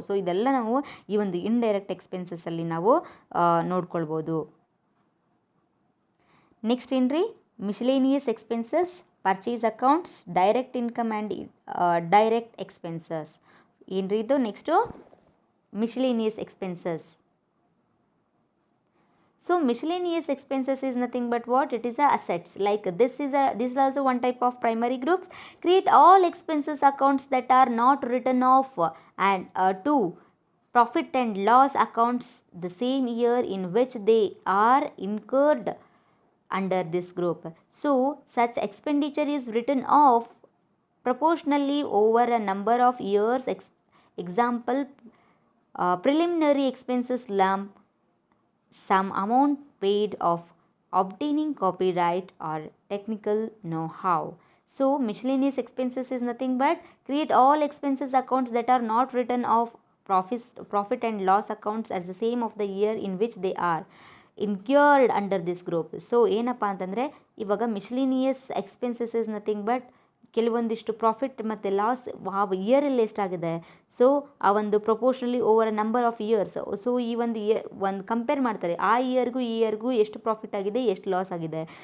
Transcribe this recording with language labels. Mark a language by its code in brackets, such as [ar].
[kn] So ಇದೆಲ್ಲ ನಾವು ಈ ಒಂದು ಇಂಡೈರೆಕ್ಟ್ ಎಕ್ಸ್ಪೆನ್ಸಸ್ಸಲ್ಲಿ ನಾವು ನೋಡ್ಕೊಳ್ಬೋದು. [en] Next ಏನ್ರಿ, miscellaneous expenses, purchase accounts, direct income and direct expenses. ಏನ್ರಿ ಇದು next miscellaneous expenses. So miscellaneous expenses is nothing but what? It is a assets. Like this is also one type of primary groups. Create all expenses accounts that are not written off and to profit and loss accounts the same year in which they are incurred under this group. So such expenditure is written off proportionally over a number of years. Example, preliminary expenses lump sum amount paid of obtaining copyright or technical know-how. So miscellaneous expenses is nothing but create all expenses accounts that are not written off profit and loss accounts at the same of the year in which they are incurred under this group. [kn] So ಏನಪ್ಪ ಅಂತಂದರೆ ಇವಾಗ ಮಿಸ್ಲಿನಿಯಸ್ expenses is nothing but ಕೆಲವೊಂದಿಷ್ಟು profit ಮತ್ತು loss ಆ ಇಯರಲ್ಲಿ ಎಷ್ಟಾಗಿದೆ, so ಆ ಒಂದು ಪ್ರೊಪೋರ್ಷನಲಿ over a number of years. So ಈ ಒಂದು ಕಂಪೇರ್ ಮಾಡ್ತಾರೆ, ಆ ಈ ಇಯರ್ಗೂ ಎಷ್ಟು ಪ್ರಾಫಿಟ್ ಆಗಿದೆ, ಎಷ್ಟು ಲಾಸ್ ಆಗಿದೆ.